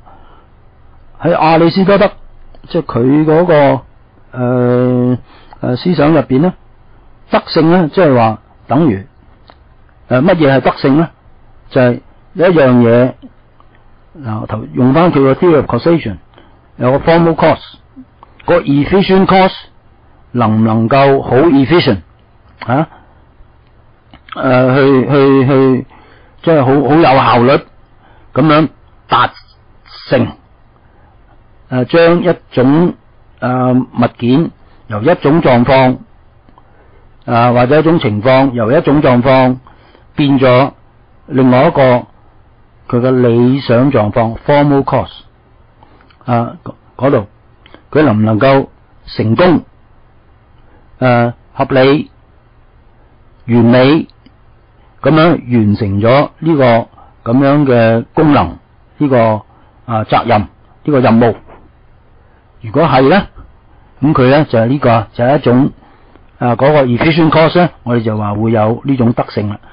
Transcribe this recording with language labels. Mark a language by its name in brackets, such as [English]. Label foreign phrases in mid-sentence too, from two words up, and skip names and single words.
[Cantonese] 喺亞里士多德即係佢嗰個思想入邊咧，德性咧即係話等於乜嘢係德性咧？就係一樣嘢用翻佢個 [English] theory of causation [Cantonese] 有個 [English] formal cause， [Cantonese] 個 [English] efficient cause [Cantonese] 能唔能夠好 efficient 去即係好有效率咁樣達成將一種物件由一種狀況或者一種情況由一種狀況變咗另外一個佢嘅理想狀況 [English] formal cause [Cantonese] 嗰度佢能唔能夠成功合理完美咁樣完成咗呢個咁樣嘅功能呢個責任呢個任務？如果係咧，咁佢咧就係呢個就係一種嗰個 [English] efficient cost [Cantonese] 咧，我哋就話會有呢種德性啦。